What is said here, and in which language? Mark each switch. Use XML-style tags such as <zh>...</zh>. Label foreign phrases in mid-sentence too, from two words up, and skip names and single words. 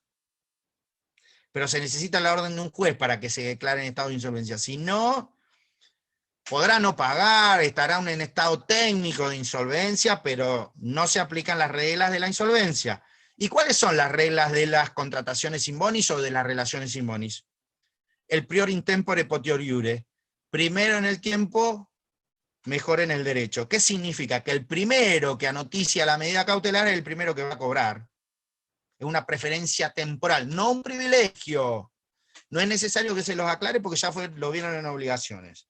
<es>Pero se necesita la orden de un juez para que se declare en estado de insolvencia. Si no, podrá no pagar, estará en estado técnico de insolvencia, pero no se aplican las reglas de la insolvencia. ¿Y cuáles son las reglas de las contrataciones sin bonis o de las relaciones sin bonis?</es> <la>El prior in tempore potior iure.</la> <es>Primero en el tiempo, mejor en el derecho. ¿Qué significa? Que el primero que anoticia la medida cautelar es el primero que va a cobrar. Es una preferencia temporal, no un privilegio. No es necesario que se los aclare porque ya lo vieron en obligaciones.</es>